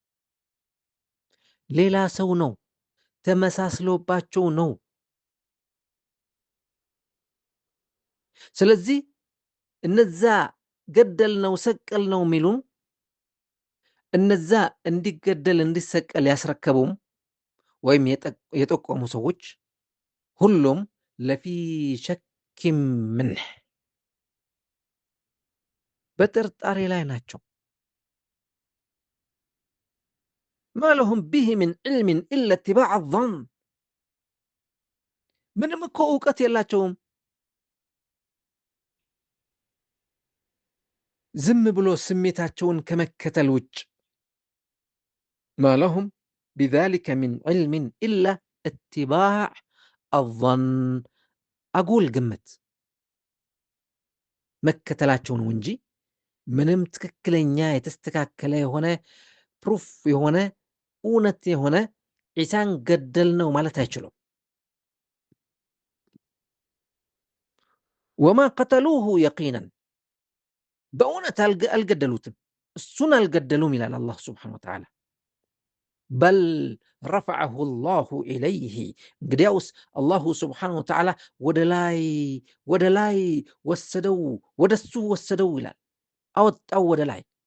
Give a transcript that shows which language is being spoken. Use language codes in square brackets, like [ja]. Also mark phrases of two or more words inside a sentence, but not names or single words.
[am] ሌላ ሰው ነው። ተመሳስሎባቸው ነው። ስለዚህ እነዛ ገደልነው ሰቀልነው የሚሉ እነዛ እንዲገደል እንዲሰቀል ያስረከቡም ወይም የጠቆሙ ሰዎች ሁሉም [ar] لفي شك منه [am] በጥርጣሬ ላይ ናቸው። [ar] ما لهم به من علم إلا اتباع الظن [am] ምንም እኮ እውቀት የላቸውም። ዝም ብሎ ስሜታቸውን ከመከተል ውጭ [ar] ما لهم بذلك من علم إلا اتباع الظن أقول قمت [am] መከተላቸውን እንጂ ምንም ትክክለኛ የተስተካከለ የሆነ ፕሩፍ የሆነ እውነት የሆነ ዒሳን ገደል ነው ማለት አይችሉም። [ar] وما قتلوه يقينا [am] በእውነት አልገደሉትም፣ እሱን አልገደሉም ይላል አላህ [ar] سبحانه وتعالى። بل رفعه الله إليه [am] እንግዲያውስ አላሁ [ar] سبحانه وتعالى [am] ወደ ላይ ወሰደው፣ ወደሱ ወሰደው ይላል፣ አወጣው ወደ ላይ።